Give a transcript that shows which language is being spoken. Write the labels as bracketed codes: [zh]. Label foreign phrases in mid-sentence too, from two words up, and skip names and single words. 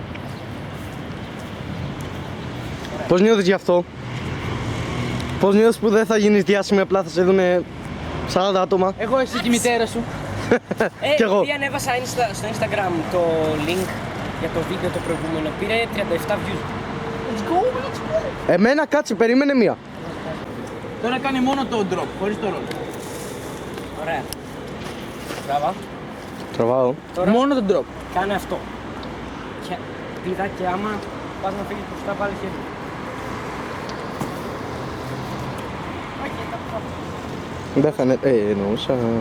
[el] Πώς νιώθεις γι' αυτό? Πώς νιώθεις που δεν θα γίνεις διάσημη, απλά θα σε δουνε 40 άτομα? Εγώ, εσύ και η μητέρα σου. Κι εγώ. Επειδή ανέβασα στο Instagram το link για το βίντεο το προηγούμενο, πήρε 37 views. [en] Let's go, let's go. [el] Εμένα κάτσε, περίμενε μία. Τώρα κάνει μόνο το drop, χωρίς το roll. Ωραία. Μπράβο. Τραβάω. Τώρα Μόνο το drop. κάνε αυτό. Και κλειδά και άμα πας να φύγεις μπροστά πάλι χέρι. Δεν φαίνεται, εννοούσα.